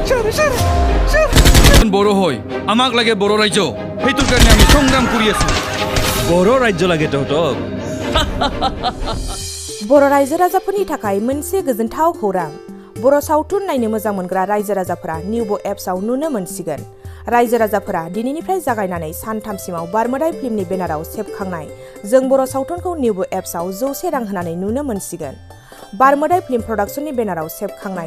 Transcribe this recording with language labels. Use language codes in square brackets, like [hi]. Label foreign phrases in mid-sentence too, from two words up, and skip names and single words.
[as] বড় হই আমাক লাগে বড় রাজ্য সেইটোৰ কাৰণে আমি সংগ্ৰাম কৰি আছো বড় ৰাজ্য লাগে তহঁতক [brx] बर' रायजो राजाफोरनि थाखाय मोनसे गोजोनथाव खौरां बर' सावथुन नायनो मोजां मोनग्रा रायजो राजाफोरा निउबो एप्सआव नुनो मोनसिगोन रायजो राजाफोरा दिनैनिफ्राय जागायनानै सानथामसिमाव बारमोदाइ फिल्मनि बेनाराव सेबखांनाय जों बर' सावथुनखौ निउबो एप्सआव 100 रां होनानै नुनो मोनसिगोन बारमोदाइ [en] film productionni [brx] बेनाराव सेबखांनाय